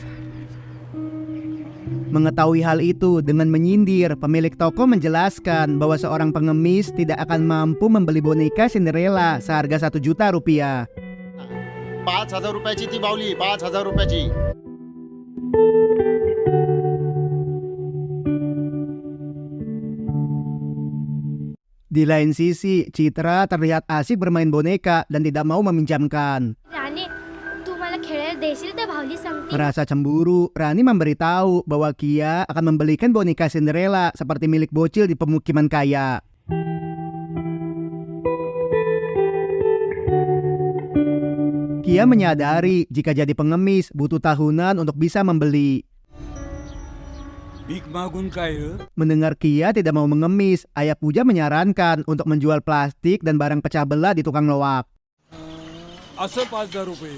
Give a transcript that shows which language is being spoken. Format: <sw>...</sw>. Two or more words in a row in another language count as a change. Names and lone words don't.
<mr>तुला चल निघ.</mr> <id>Mengetahui hal itu, dengan menyindir, pemilik toko menjelaskan bahwa seorang pengemis tidak akan mampu membeli boneka Cinderella seharga 1 juta rupiah.</id> <mr>5,000 रुपयाची ती बावली, 5,000 रुपयाची.</mr> <id>Di lain sisi, Citra terlihat asik bermain boneka dan tidak mau meminjamkan.</id> <mr>राणे तू मला खेळायला देशील त्या भावली सांगते.</mr> <id>Merasa cemburu, Rani memberitahu bahwa Kia akan membelikan boneka Cinderella seperti milik bocil di pemukiman kaya. Kia menyadari jika jadi pengemis butuh tahunan untuk bisa membeli.</id> <mr>भीक मागून काय ह?</mr> <id>Mendengar Kia tidak mau mengemis, Ayah Puja menyarankan untuk menjual plastik dan barang pecah belah di tukang loak.</id> <mr>असं 5,000 रुपये.</mr>